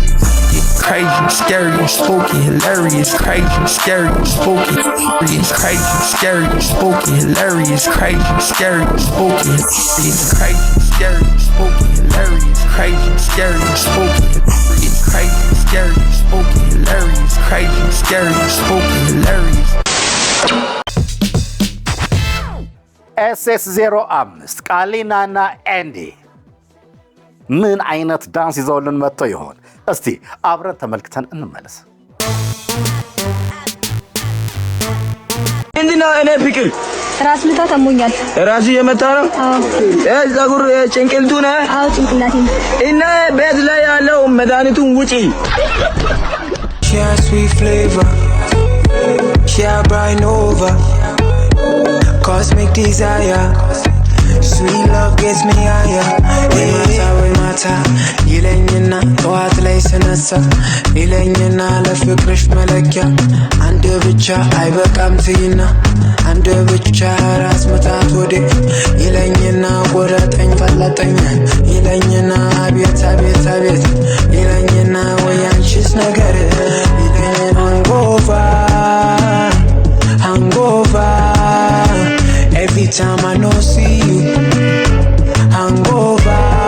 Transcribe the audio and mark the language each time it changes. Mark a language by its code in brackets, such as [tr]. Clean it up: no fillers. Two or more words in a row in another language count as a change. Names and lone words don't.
[en] Crazy, scary, spooky, hilarious, crazy, scary, spooky, it's crazy, scary, spooky, hilarious, crazy, scary, spooky, it's crazy, scary, spooky, hilarious, crazy, scary, spooky, it's crazy, scary, spooky, hilarious, crazy, scary, spooky, hilarious. [am] ኤስኤስ 05 ቃሊናና ኤንዲ ምን አይነት ዳንስ ይዘውልን መጥቶ ይሆን? እስቲ አብረን ተመልክተን እንመለስ። እንዴና እኔ ፍቅር ራስ ምታት አሞኛል። ራስ የመታ ነው? አዎ። ጸጉር ጭንቅልቱ ነው? አዎ ጭንቅላቴ ነው። እና ቤት ላይ ያለው መድኃኒቱን ውጪ። [en] She has sweet flavor. She has bright nova. Cosmic desire. Sweet love gets me higher. [am] We mata ይለኝና ጠዋት ላይ ስነሳ ይለኝና ለፍቅርሽ መለኪያ አንድ ብቻ አይበቃም ትይና አንድ ብቻ ራስ ምታት ወዴ ይለኝና ቆረጠኝ ፈለጠኝ ይለኝና አቤት አቤት አቤት ይለኝና ወያንቺስ ነገር ይለኝና [en] hangover every time I know see you hangover